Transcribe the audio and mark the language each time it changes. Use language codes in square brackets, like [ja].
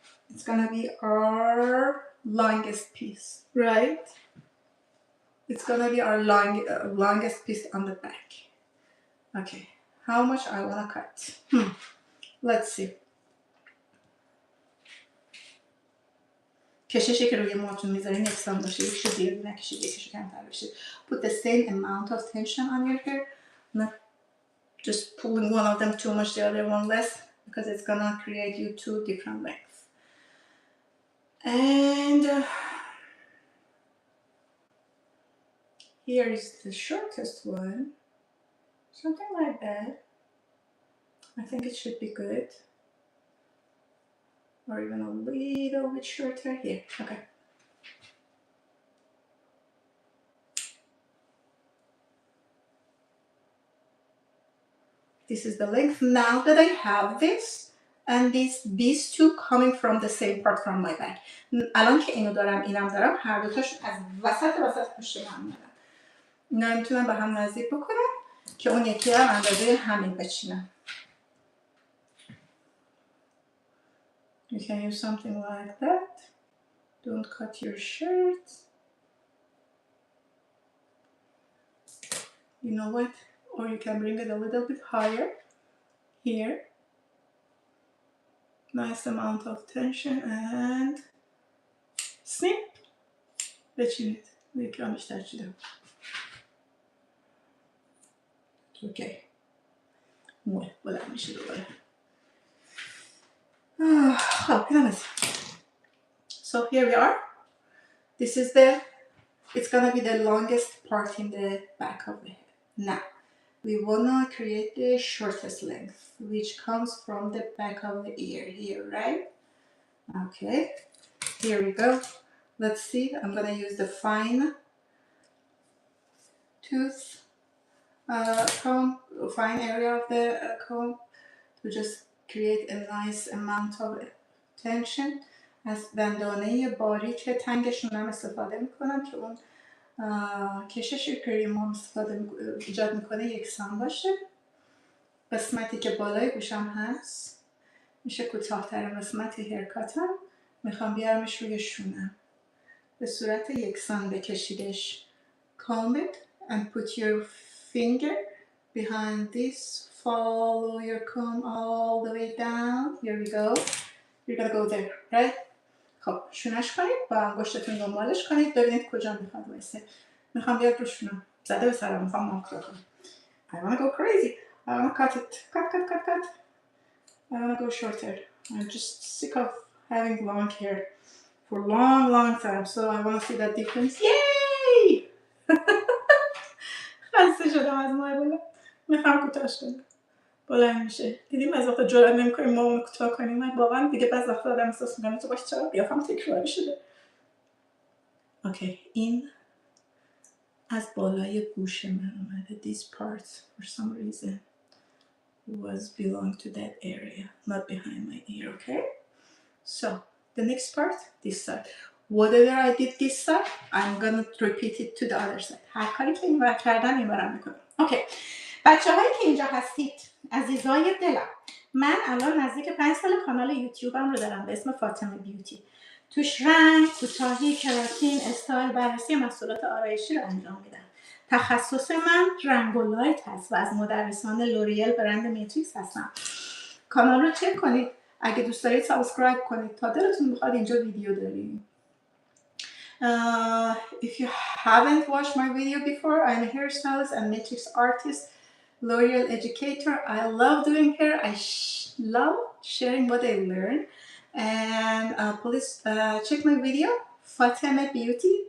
[en] It's gonna be our longest piece, right? It's gonna be our longest piece on the back. Okay, how much I wanna cut? Let's see. [fa] کششی که روی موهاتون میذارین یکسان باشه، یکیشو زیاد نکشید، یکیشو کمتر بشه. [en] Put the same amount of tension on your hair, not just pulling one of them too much, the other one less, because it's gonna create you two different lengths. And here is the shortest one, something like that. I think it should be good. Or even a little bit shorter here. Okay. This is the length. Now that I have this, and these two coming from the same part from my back. [fa] الان که اینو دارم اینم دارم، هر دوتاشون از وسط پشت من میاد. اینا میتونم به هم نزدیک بکنم که اون یکی هم اندازه همین بچینم. [en] You can use something like that. Don't cut your shirt. You know what? Or you can bring it a little bit higher. Here. Nice amount of tension and snip. [fa] بچینید. یکم بیشتر چیدم. اوکی موه بلند میشه دوباره. خب اینم از [en] So here we are. This is it's gonna be the longest part in the back of the head. Now we wanna create the shortest length, which comes from the back of the ear here, right? Okay, here we go. Let's see, I'm gonna use the fine tooth comb, fine area of the comb to just create a nice amount of tension. [fa] از دندانه باریک تنگشون هم استفاده میکنم که اون کشش کریم هم ایجاد میکنه یکسان باشه. قسمتی که بالای گوشم هست میشه کوتاه ترین قسمت هیرکاتم، میخوام بیارمش روی شونم به صورت یکسان بکشیدش. [en] Comb it and put your finger behind this, follow your comb all the way down. Here we go. You're gonna go there, right? [fa] خب شونش کنید، با انگشتتون دنبالش کنید ببینید کجا میخواد وایسه. میخوام بیاد رو شونم، زده به سرم، میخوام ماکرو کنم. [en] I wanna go crazy. I wanna cut it. Cut. I wanna go shorter. I'm just sick of having long hair for long time. So I wanna see that difference. Yay! [fa] خسته شدم از موهای بلند. میخوام کوتاهش کنم. بلند میشه. دیدیم از وقتا جرئت نمی‌کنیم ما اون کوتاه کنیم. من واقعا دیگه بعضی وقتا آدم احساس می‌کنه تو باش چرا قیافم تکراری شده. اوکی این از بالای گوش من اومده. This part for some reason was belong to that area, not behind my ear, okay? So the next part, this side. Whatever I did this side, I'm gonna repeat it to the other side. هر کاری که اینور کردم اینورم میکنم. اوکی. بچه‌هایی که اینجا هستید، عزیزای دلم، من الان نزدیک 5 سال کانال یوتیوبم رو دارم به اسم فاطمه بیوتی. توش رنگ، کوتاهی، کراتین، استایل، بررسی محصولات آرایشی رو انجام میدم. تخصص من رنگ و لایت هست و از مدرسان لوریال برند میتریکس هستم. کانال رو چک کنید. اگه دوست دارید سابسکرایب کنید تا دلتون بخواد اینجا ویدیو داریم. [en] If you haven't watched my video before, I'm a hairstylist and matrix artist, L'Oreal educator. I love doing hair. I love sharing what I learn. And please check my video, Fatima Beauty.